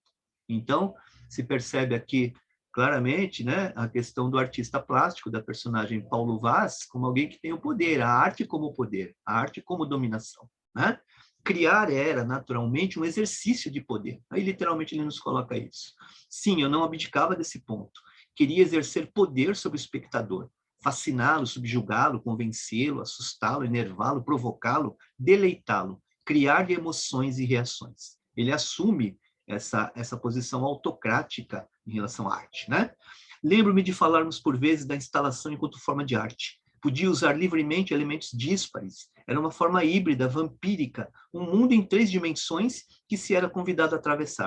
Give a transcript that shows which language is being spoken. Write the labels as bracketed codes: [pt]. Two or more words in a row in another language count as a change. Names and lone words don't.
[pt] Então, se percebe aqui claramente, né, a questão do artista plástico, da personagem Paulo Vaz, como alguém que tem o poder, a arte como poder, a arte como dominação, né? Criar era, naturalmente, um exercício de poder. Aí, literalmente, ele nos coloca isso. Sim, eu não abdicava desse ponto. Queria exercer poder sobre o espectador, fasciná-lo, subjugá-lo, convencê-lo, assustá-lo, enervá-lo, provocá-lo, deleitá-lo, criar-lhe emoções e reações. Ele assume essa posição autocrática em relação à arte, né? Lembro-me de falarmos por vezes da instalação enquanto forma de arte. Podia usar livremente elementos díspares. Era uma forma híbrida, vampírica, um mundo em 3 dimensões que se era convidado a atravessar.